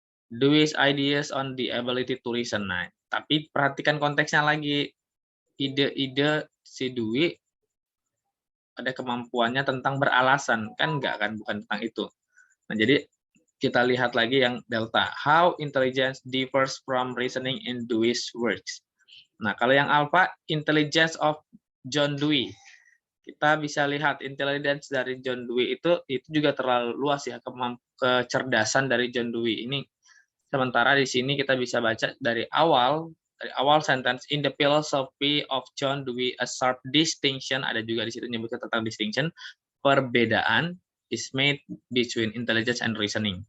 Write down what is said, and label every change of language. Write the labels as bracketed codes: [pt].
[en] Dewey's ideas on the ability to reason. [id] Nah, tapi perhatikan konteksnya lagi. Ide-ide si Dewey ada kemampuannya tentang beralasan, kan enggak kan, bukan tentang itu. Nah, jadi kita lihat lagi yang delta. [en] How intelligence differs from reasoning in Dewey's works. [id] Nah, kalau yang alpha, [en] intelligence of John Dewey. [id] Kita bisa lihat intelligence dari John Dewey itu juga terlalu luas ya, kecerdasan dari John Dewey ini. Sementara di sini kita bisa baca dari awal sentence, [en] in the philosophy of John Dewey a sharp distinction, [id] ada juga di situ nyebutkan tentang distinction, perbedaan [en] is made between intelligence and reasoning.